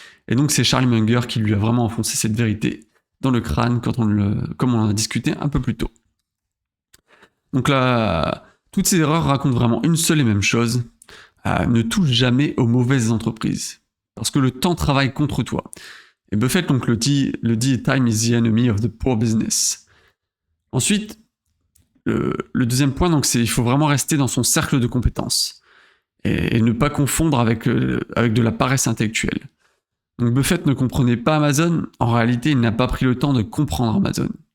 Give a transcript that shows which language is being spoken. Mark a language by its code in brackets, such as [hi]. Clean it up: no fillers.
[fr] Et donc c'est Charlie Munger qui lui a vraiment enfoncé cette vérité dans le crâne comme on en a discuté un peu plus tôt. Donc là, toutes ces erreurs racontent vraiment une seule et même chose. Ne touche jamais aux mauvaises entreprises. Parce que le temps travaille contre toi. Et Buffett donc le dit, [en] time is the enemy of the poor business. [fr] Ensuite, le deuxième point, donc, c'est il faut vraiment rester dans son cercle de compétences. Et ne pas confondre avec de la paresse intellectuelle. Donc Buffett ne comprenait pas Amazon, en réalité il n'a pas pris le temps de comprendre Amazon.